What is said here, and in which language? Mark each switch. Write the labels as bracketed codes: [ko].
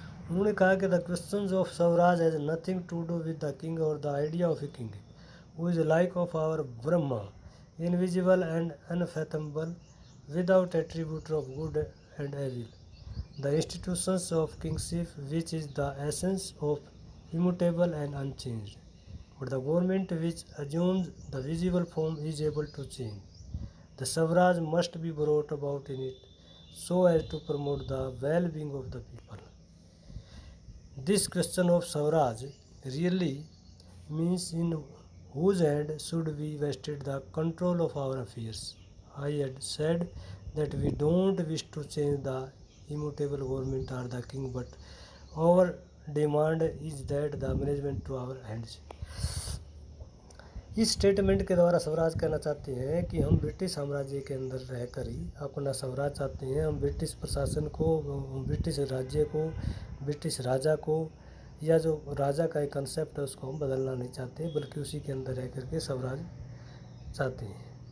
[en] उन्होंने कहा कि the question of Swaraj has nothing to do with the king और the idea of a king who is like of our Brahma invisible and unfathomable without attribute of good and evil the institutions of kingship which is the essence of immutable and unchanged, but the government which assumes the visible form is able to change. The Swaraj must be brought about in it so as to promote the well-being of the people. This question of Swaraj really means in whose hand should we vested the control of our affairs. I had said that we don't wish to change the immutable government or the king, but our demand is that the management to our hands. [hi] इस statement के द्वारा स्वराज कहना चाहते हैं कि हम British साम्राज्य के अंदर रहकर ही अपना स्वराज चाहते हैं। हम ब्रिटिश प्रशासन को, ब्रिटिश राज्य को, ब्रिटिश राजा को, या जो राजा का एक कंसेप्ट है उसको हम बदलना नहीं चाहते, बल्कि उसी के अंदर रह करके स्वराज चाहते हैं।